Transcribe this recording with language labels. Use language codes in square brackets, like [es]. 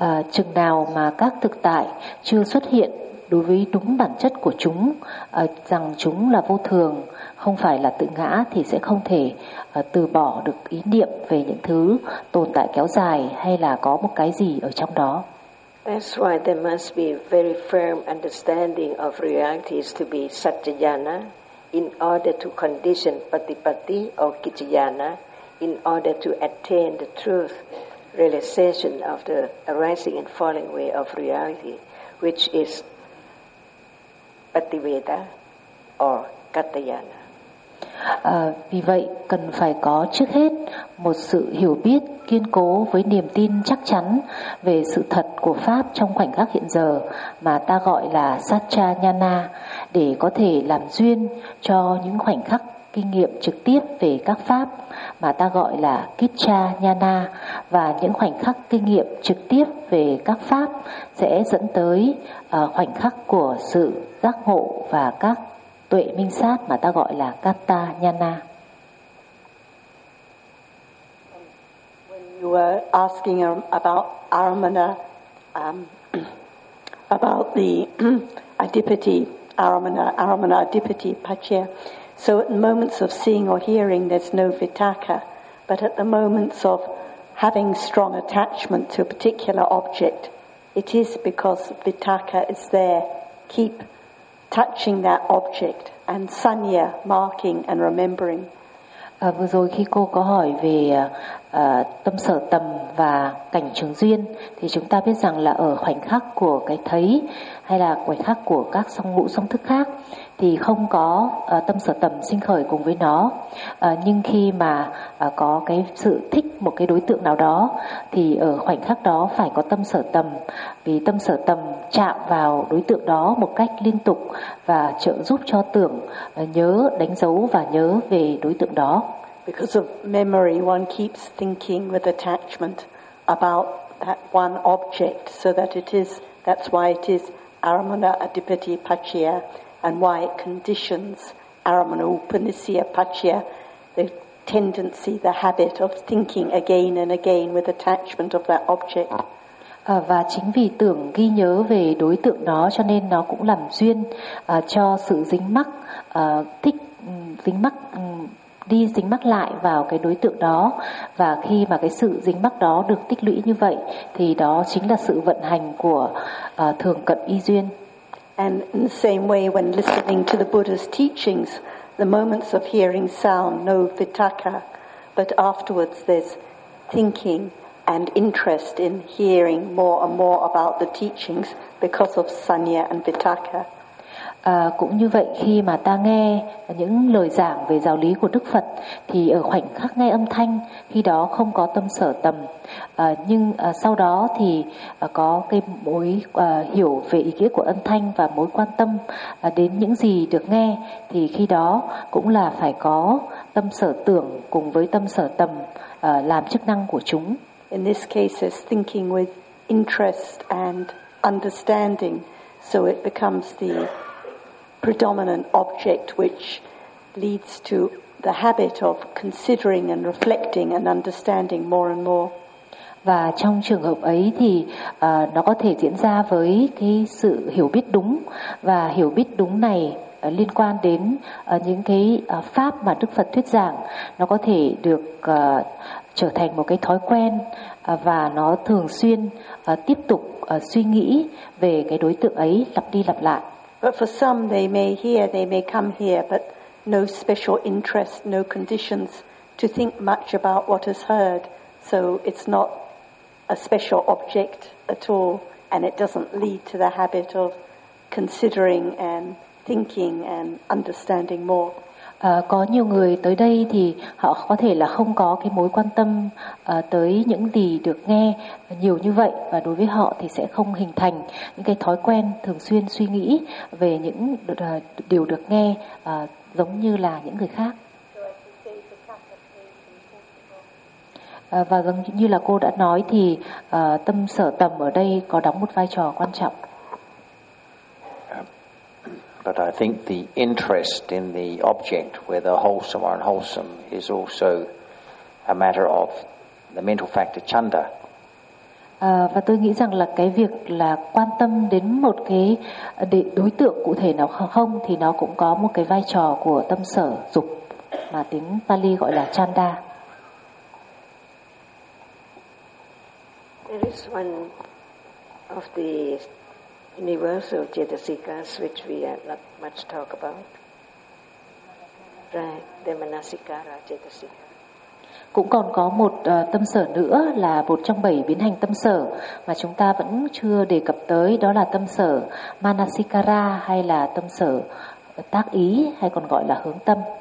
[vi] Chừng nào mà các thực tại chưa xuất hiện đối với đúng bản chất của chúng, rằng chúng là vô thường, không phải là tự ngã, thì sẽ không thể từ bỏ được ý niệm về những thứ tồn tại kéo dài hay là có một cái gì ở trong đó. [en] That's why there must be very firm understanding of realities to be satyayana in order to condition patipatti or kichayana in order to attain the truth. Realization of the arising and falling way of reality, which is Pativeda or Katayana. [vi] Vì vậy, cần phải có trước hết một sự hiểu biết kiên cố với niềm tin chắc chắn về sự thật của Pháp trong khoảnh khắc hiện giờ mà ta gọi là Satchayana, để có thể làm duyên cho những khoảnh khắc kinh nghiệm trực tiếp về các pháp mà ta gọi là Kichayana, và những khoảnh khắc kinh nghiệm trực tiếp về các pháp sẽ dẫn tới khoảnh khắc của sự giác ngộ và các tuệ minh sát mà ta gọi là Katayana. [en] When you were asking about Aramana, about the Adipati Aramana, Aramana Adipati Pachya. So at the moments of seeing or hearing, there's no vitaka. But at the moments of having strong attachment to a particular object, it is because vitaka is there. Keep touching that object and sanya, marking and remembering. [vi] Vừa rồi khi cô có hỏi về tâm sở tầm và cảnh chứng duyên, thì chúng ta biết rằng là ở khoảnh khắc của cái thấy hay là khoảnh khắc của các song ngũ song thức khác thì không có tâm sở tầm sinh khởi cùng với nó. Nhưng khi mà có cái sự thích một cái đối tượng nào đó thì ở khoảnh khắc đó phải có tâm sở tầm, vì tâm sở tầm chạm vào đối tượng đó một cách liên tục và trợ giúp cho tưởng nhớ, đánh dấu và nhớ về đối tượng đó. [en] Because of memory, one keeps thinking with attachment about that one object, so that it is, that's why it is Aramana Adipati Pachya, and why it conditions Aramana Upanisya Pachya, the tendency, the habit of thinking again and again with attachment of that object. [vi] Và chính vì tưởng ghi nhớ về đối tượng đó cho nên nó cũng làm duyên cho sự dính mắc, thích dính mắc, đi dính mắc lại vào cái đối tượng đó. Và khi mà cái sự dính mắc đó được tích lũy như vậy thì đó chính là sự vận hành của thường cận y duyên. [en] And in the same way, when listening to the Buddha's teachings, the moments of hearing sound, no vitaka, but afterwards there's thinking and interest in hearing more and more about the teachings because of sanya and vitaka. [vi] Cũng như vậy, khi mà ta nghe những lời giảng về giáo lý của Đức Phật thì ở khoảnh khắc nghe âm thanh, khi đó không có tâm sở tầm, nhưng sau đó thì có cái mối hiểu về ý nghĩa của âm thanh và mối quan tâm đến những gì được nghe, thì khi đó cũng là phải có tâm sở tưởng cùng với tâm sở tầm làm chức năng của chúng. [en] In this case it's thinking with interest and understanding, so it becomes the predominant object which leads to the habit of considering and reflecting and understanding more and more. [vi] Và trong trường hợp ấy thì nó có thể diễn ra với cái sự hiểu biết đúng, và hiểu biết đúng này liên quan đến những cái pháp mà Đức Phật thuyết giảng, nó có thể được trở thành một cái thói quen và nó thường xuyên tiếp tục suy nghĩ về cái đối tượng ấy lặp đi lặp lại. [en] But for some, they may hear, they may come here, but no special interest, no conditions to think much about what is heard. So it's not a special object at all, and it doesn't lead to the habit of considering and thinking and understanding more. [vi] Có nhiều người tới đây thì họ có thể là không có cái mối quan tâm tới những gì được nghe nhiều như vậy, và đối với họ thì sẽ không hình thành những cái thói quen thường xuyên suy nghĩ về những điều được nghe giống như là những người khác. Và giống như là cô đã nói thì tâm sở tầm ở đây có đóng một vai trò quan trọng. [en] But I think the interest in the object, whether wholesome or unwholesome, is also a matter of the mental factor chanda. [vi] Và tôi nghĩ rằng là cái việc là quan tâm đến một cái đối tượng cụ thể nào không thì nó cũng có một cái vai trò của tâm sở dục mà tiếng Pali gọi là chanda. [en] There is one of the universal cetasikas which we are not much talk about, right? The manasikara cetasika. [vi] Cũng còn có một tâm sở nữa là một trong bảy biến hành tâm sở mà chúng ta vẫn chưa đề cập tới, đó là tâm sở manasikara hay là tâm sở tác ý, hay còn gọi là hướng tâm.